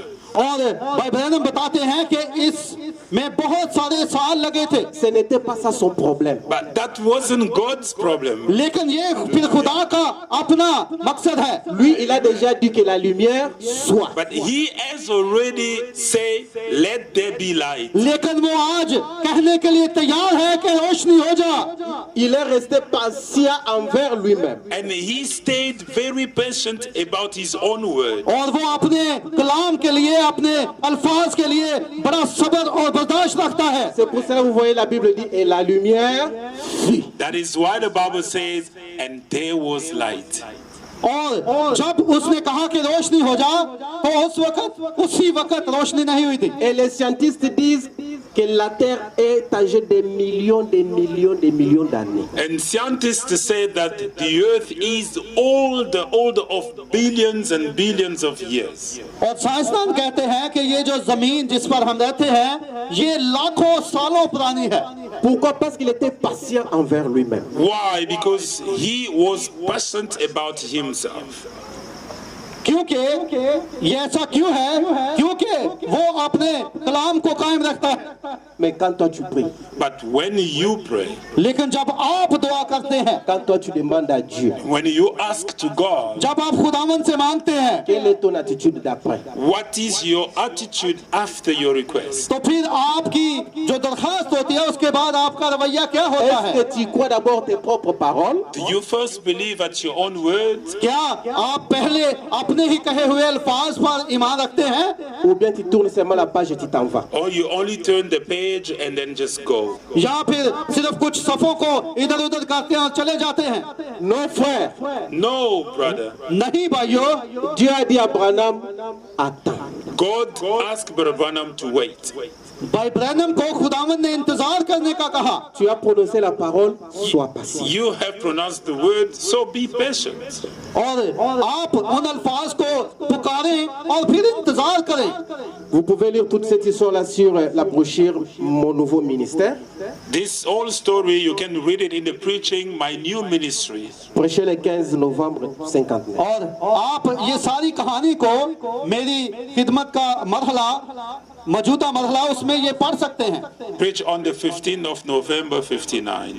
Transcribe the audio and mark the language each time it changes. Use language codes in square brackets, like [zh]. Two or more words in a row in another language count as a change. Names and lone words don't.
[hi] और भाई ब्रैनम बताते हैं कि इस में बहुत सारे साल लगे थे। [fr] Ce n'était pas ça son problème. [en] But that wasn't God's problem. [hi] लेकिन ये फिर खुदा का अपना मकसद है। [fr] Lui, il a déjà dit que la lumière soit. [en] But He has already said, let there be light. [hi] लेकिन वो आज कहने के लिए तैयार है कि रोशनी हो जा। [fr] Il est resté patient envers lui-même. [en] And He stayed very patient about His own word. [hi] और वो अपने कलाम के लिए, अपने अल्फाज के लिए बड़ा सब्र और बर्दाश्त रखता है। [fr] C'est pour ça que vous voyez la Bible dit, et la lumière fut. [en] That is why the Bible says, and there was light. [hi] और जब उसने कहा कि रोशनी हो जा, तो उसी वक्त रोशनी नहीं हुई थी। [fr] Et les scientifiques disent que la Terre est âgée des millions d'années. [en] And scientists say that the earth is old of billions and billions of years. [hi] और साइंसदान कहते हैं कि ये जो जमीन जिस पर हम रहते हैं ये लाखों सालों पुरानी है। [fr] Pourquoi? Parce qu'il était patient envers lui-même. [en] Why? Because he was patient about himself. [hi] क्योंकि ये ऐसा क्यों है? क्योंकि वो अपने कलाम को कायम रखता है। [fr] Mais quand toi tu pries, [en] But when you pray, [hi] लेकिन जब आप दुआ करते हैं, [fr] quand toi tu demandes à Dieu, [en] when you ask to God, [hi] जब आप खुदावन से मांगते हैं, [fr] quelle est ton attitude d'après? [en] what is your attitude after your request? [hi] तो फिर आपकी जो दरखास्त होती है उसके बाद आपका रवैया क्या होता [fr] Est-ce [hi] है? [fr] que tu crois d'abord tes propres paroles? [en] Do you first believe at your own words? [hi] क्या आप पहले अपने ही कहे हुए अल्फाज पर ईमान रखते हैं, [fr] Ou bien tu tournes seulement la page et tu t'en vas? [en] Or you only turn the page and then just go? [hi] या फिर सिर्फ कुछ सफों को इधर उधर करते हैं और चले जाते हैं? [fr] Non, frère. [en] No, brother. [hi] नहीं भाइयों, [fr] Dieu a dit à Branham, attends. [en] God asked Brother Branham to wait. [hi] भाई ब्रैनम को खुदावन ने इंतजार करने का कहा। [fr] Tu as prononcé la parole, sois patient. [en] You have pronounced the word, so be patient. [hi] और आप उन अल्फाज को पुकारें और फिर इंतजार करें। [fr] Vous pouvez lire toute cette histoire-là sur la brochure Mon Nouveau Ministère. [en] This whole story, you can read it in the preaching, My New Ministry. [fr] Prêché le 15 novembre 59. [hi] और आप ये सारी कहानी को मेरी खिदमत का मरहला मौजूदा मरहला उसमें ये पढ़ सकते हैं, [en] Preach on the 15th of November 59.